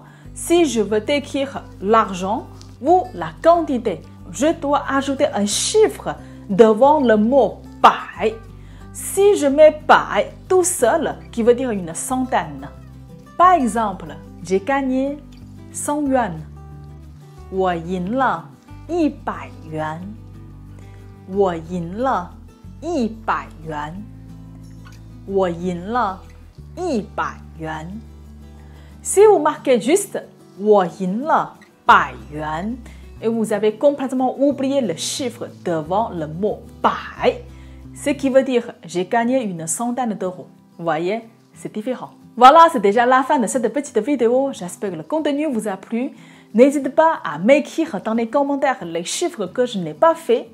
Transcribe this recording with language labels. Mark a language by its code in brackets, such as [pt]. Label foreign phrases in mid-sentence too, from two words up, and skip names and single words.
[fr] Si je veux décrire l'argent ou la quantité, je dois ajouter un chiffre devant le mot « bai ». Si je mets « bai » tout seul, qui veut dire une centaine. Par exemple, j'ai gagné 100 yuan. [zh] 我赢了100元。我赢了100元。我赢了100 元。 [fr] Si vous marquez juste [zh] 我赢了100元 [fr] et vous avez complètement oublié le chiffre devant le mot 百, ce qui veut dire j'ai gagné une centaine d'euros. Vous voyez, c'est différent. Voilà, c'est déjà la fin de cette petite vidéo. J'espère que le contenu vous a plu. N'hésitez pas à m'écrire dans les commentaires les chiffres que je n'ai pas fait.